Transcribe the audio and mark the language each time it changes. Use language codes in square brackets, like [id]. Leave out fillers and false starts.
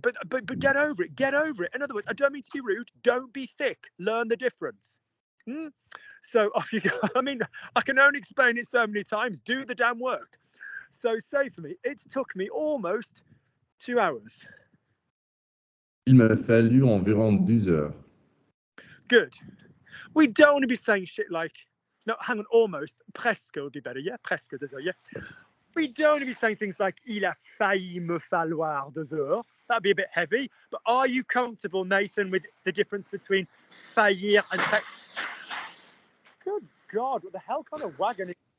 [en] But get over it. Get over it. In other words, I don't mean to be rude. Don't be thick. Learn the difference. So off you go. I mean, I can only explain it so many times. Do the damn work. So say for me, it took me almost 2 hours. [fr] Il m'a fallu environ 2 heures. [en] Good. We don't want to be saying shit like, no, hang on, almost. Presque would be better. Yeah, [fr] presque 2 heures. [en] Yeah. We don't want to be saying things like, [fr] il a failli me falloir 2 heures. [en] That'd be a bit heavy. But are you comfortable, Nathan, with the difference between faillir and Good God, what the hell kind of wagon is...